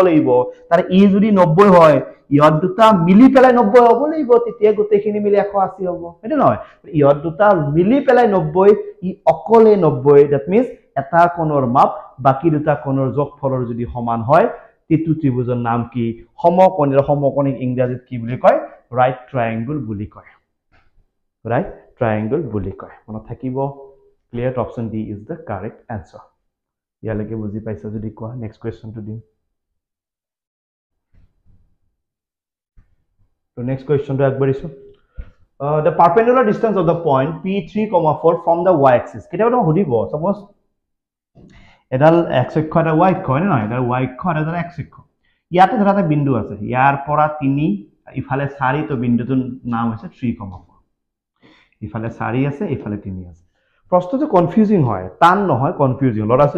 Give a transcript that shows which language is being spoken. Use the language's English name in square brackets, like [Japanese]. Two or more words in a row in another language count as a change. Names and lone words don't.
[Assamese] লাগিব তাৰ ই যদি 90 হয় ইহত দুটা মিলি পেলাই 90 হ'ব লাগিব তেতিয়া গোটেইখিনি মিলি 180 হ'ব হেতু নহয় ইহত দুটা মিলি পেলাই 90 ই অকলে 90 [English] that means [Assamese] এটা কোণৰ মাপ বাকি দুটা কোণৰ যোগফলৰ যদি সমান হয় তেতু ত্ৰিভুজৰ নাম কি সমকোণিক ইংৰাজীত কি বুলি কয় [English] right triangle [Assamese] বুলি কয় [English] right triangle [Assamese] বুলি কয় মনত থাকিব [English] clear option D is the correct answer [Assamese] ইয়ালৈকে বুজি পাইছা যদি কোৱা [English] next question to [Assamese] দিম [English] so next question to [Assamese] আগবাঢ়িছো [English] the perpendicular distance of the point P3,4 from the y axis [Assamese] কেতিয়াবা তুমি সুধিব [English] suppose [Assamese] এডাল x অক্ষ এটা y অক্ষ হয় নহয় এডাল y অক্ষ আৰু এডাল x অক্ষ ইয়াতে ধৰা এটা বিন্দু আছে ইয়াৰ পৰা 3 ইফালে 4 তো বিন্দুটোৰ নাম হৈছে 3,4 ইফালে 4 আছে ইফালে 3 আছে প্ৰশ্নটো কনফিউজিং হয় টান নহয় কনফিউজিং লৰাছলে